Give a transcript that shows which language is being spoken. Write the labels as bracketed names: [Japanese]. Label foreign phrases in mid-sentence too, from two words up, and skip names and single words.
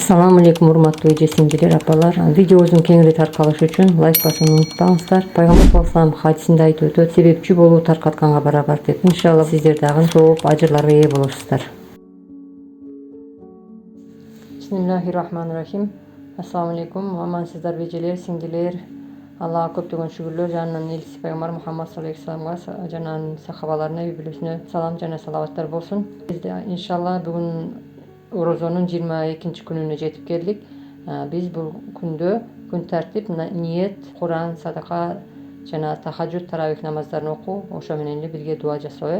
[Arabic] السلام عليكم [Kyrgyz] урматтуу эже сиңдилер, апалар. Видеобуздун кеңири таркалышы үчүн лайк басууну унутпаңыздар. Пайгамбар саллаллаху хадисинде айтып өтөт, себепчи болуу таркатканга барабар деп. Иншалла сиздер дагы жооп ажырларга ээ болосуздар. [Arabic] بسم الله الرحمن الرحيم. السلام عليكم, [Kyrgyz] амансыздарбы эжелер, сиңдилер. Аллага көптөгөн шүгүрлөр, жанынан элчиси пайгамбар Мухаммад [Arabic] صلى الله عليه وسلم [Kyrgyz] жана анын сахабаларына, үй бүлөсүнө салам жана салаваттар болсун. Биз иншалла бүгүн Орозонун 22 күнүнө жетип келдик. Биз бул күндө күн тартип, ниет, Куран, садака жана тахажжуд, таравих намаздарын окуу, ошо менен эле бирге дуа жасоо.